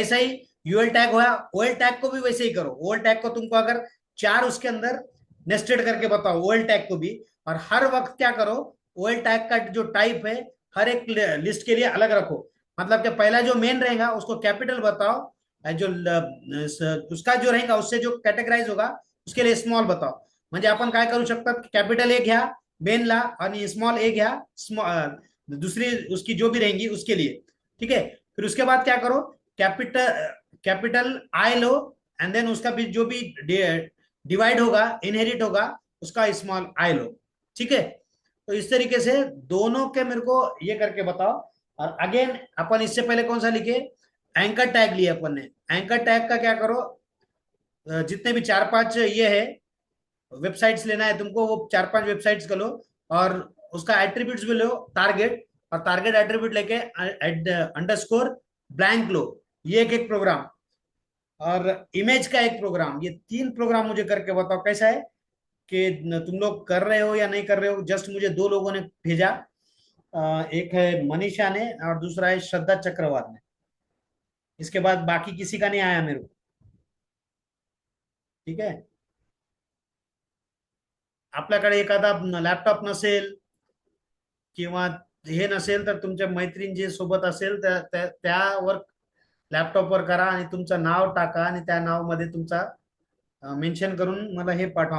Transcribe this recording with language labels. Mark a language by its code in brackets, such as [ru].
[hi] ऐसा ही UL tag हुआ, OL tag को भी वैसे ही करो. ओएल टैग को तुमको अगर 4 उसके अंदर नेस्टेड करके बताओ ओएल टैग को भी, और हर वक्त क्या करो, ओएल टैग का जो टाइप है हर एक लिस्ट के लिए अलग रखो. मतलब कि पहला जो मेन रहेगा उसको कैपिटल बताओ, जो उसका जो रहेगा उससे जो कैटेगराइज होगा उसके लिए स्मॉल बताओ. [mr] म्हणजे आपण काय करू शकतात, कॅपिटल ए घ्या मेनला आणि स्मॉल ए घ्या [hi] दूसरी उसकी जो भी रहेंगी उसके लिए. ठीक है. फिर उसके बाद क्या करो, capital I low, and then उसका भी जो भी डिवाइड होगा, इनहेरिट होगा, उसका स्मॉल आई लो. ठीक है. तो इस तरीके से दोनों के मेरे को ये करके बताओ. और अगेन अपन इससे पहले कौन सा लिखे, एंकर टैग लिए अपन ने. एंकर टैग का क्या करो, जितने भी 4-5 ये है वेबसाइट्स लेना है तुमको, वो 4-5 वेबसाइट्स का लो, और उसका एट्रीब्यूट्स भी लो टारगेट, और टारगेट एट्रीब्यूट लेके अंडरस्कोर ब्लैंक लो. ये एक प्रोग्राम, और इमेज का एक प्रोग्राम. ये 3 प्रोग्राम मुझे करके बताओ कैसा है कि तुम लोग कर रहे हो या नहीं कर रहे हो. जस्ट मुझे 2 लोगों ने भेजा, एक है मनीषा ने और दूसरा है श्रद्धा चक्रवात ने. इसके बाद बाकी किसी का नहीं आया मेरे को. ठीक है. [mr] आपल्याकडे एखादा लॅपटॉप नसेल किंवा हे नसेल तर तुमच्या मैत्रीण जे सोबत असेल त्यावर लॅपटॉपवर करा आणि तुमचं नाव टाका आणि त्या नाव मध्ये तुमचा मेन्शन करून मला हे पाठवा.